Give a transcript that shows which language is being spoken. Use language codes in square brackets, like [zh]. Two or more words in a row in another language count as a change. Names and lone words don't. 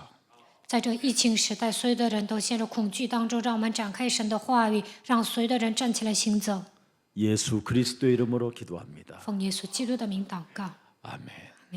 [zh] 在这疫情时代，所有的人都陷入恐惧当中，让我们展开神的话语，让所有的人站起来行走。 [ko] 예수 그리스도의 이름으로 기도합니다. [zh] 奉耶稣基督的名祷告。 [ko] 아멘.